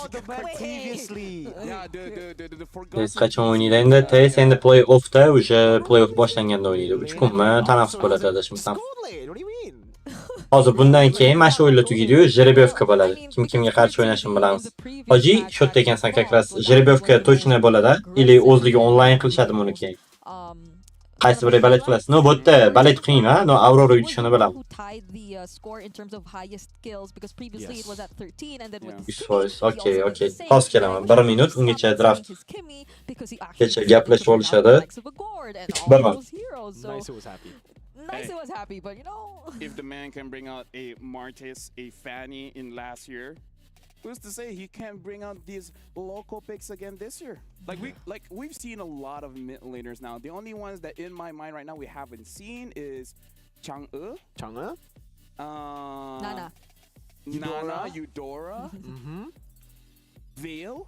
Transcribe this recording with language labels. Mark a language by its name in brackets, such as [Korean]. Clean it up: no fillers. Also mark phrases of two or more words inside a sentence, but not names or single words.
[Uzbek] Biz qachon o'ynaydi endi? TS endi play-offda, o'sha play-off boshlanganda o'ynaydi. 3 kunmi tanaffus bo'ladi adashmasam. Hozir bundan keyin mana shu o'yinlar tugaydi-yu, жеребьевка bo'ladi. Kim kimga qarshi o'ynashini bilamiz. Hoji, shotda ekansan [Russian] как раз жеребьевка точно [Uzbek] bo'ladi, или o'zligi onlayn qilishadi buni keyin. Qaysi biri balet qilasiz? No, bu yerda balet qiyin, ha? No, Aurora yutishini bilaman. Okay. Pas kelaman. 1 minut ungacha draft. Kecha gaplashib olishadi. 1 minut. [English] Nice was happy, but you know, if the man can bring out a Martis, a Fanny in last year, who's to say he can't bring out these local picks again this year? We've seen a lot of mid laners now. The only ones that in my mind right now we haven't seen is Chang'e, Nana, Eudora, Veil.